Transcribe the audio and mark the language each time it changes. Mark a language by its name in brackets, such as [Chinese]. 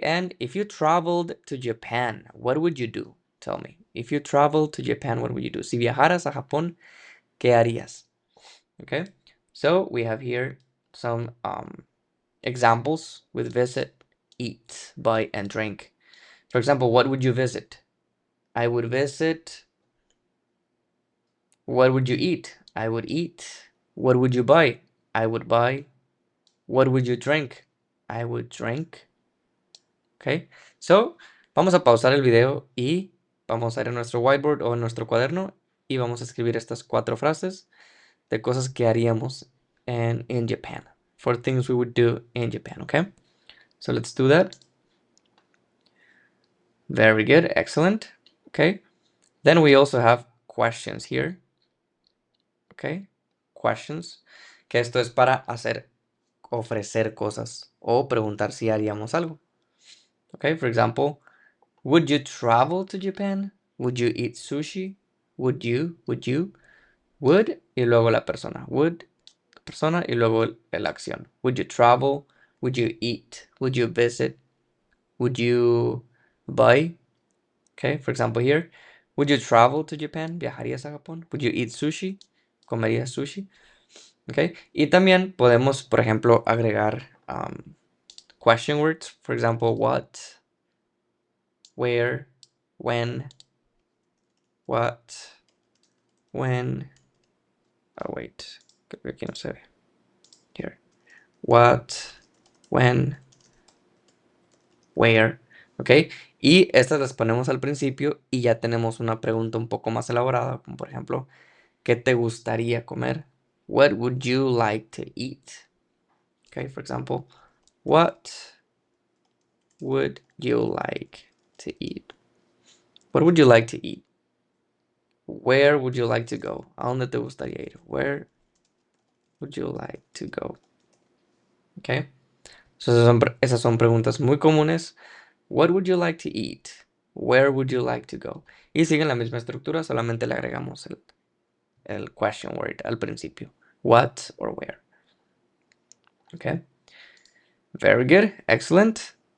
[English] And if you traveled to Japan, what would you do? Tell me. If you traveled to Japan, what would you do? [Spanish] Si viajaras a Japón, ¿qué harías? [English] Okay, so we have here some examples with visit, eat, buy, and drink. For example, what would you visit? I would visit. What would you eat? I would eat. What would you buy? I would buy. What would you drink? I would drink. [Spanish] Okay, so vamos a pausar el video y vamos a ir a nuestro whiteboard o en nuestro cuaderno y vamos a escribir estas 4 frases de cosas que haríamos [English] in Japan, for things we would do in Japan. Okay, so let's do that. Very good, excellent. [Spanish] Okay, then we also have questions here. Okay, questions, que esto es para ofrecer cosas o preguntar si haríamos algo. [English] Okay, for example, would you travel to Japan? Would you eat sushi? Would you? [Spanish] Would y luego la persona. Would, persona y luego la acción. [English] Would you travel? Would you eat? Would you visit? Would you buy? Okay, for example here. Would you travel to Japan? [Spanish] ¿Viajarías a Japón? [English] Would you eat sushi? [Spanish] ¿Comerías sushi? Okay, y también podemos, por ejemplo, agregar question words. [English] For example, what, where, when, what, when. Oh, wait. [Spanish] Creo que aquí no se ve. [English] Here. What, when, where. ¿Ok? [Spanish] Y estas las ponemos al principio y ya tenemos una pregunta un poco más elaborada, como por ejemplo, ¿qué te gustaría comer? [English] What would you like to eat? Okay, for example, what would you like to eat? What would you like to eat? Where would you like to go? [Spanish] ¿A dónde te gustaría ir? [English] Where would you like to go? Okay. [Spanish] So esas son preguntas muy comunes. [English] What would you like to eat? Where would you like to go? [Spanish] Y siguen la misma estructura, solamente le agregamos el question word al principio. [English] What or where. Okay. Very good. Excellent.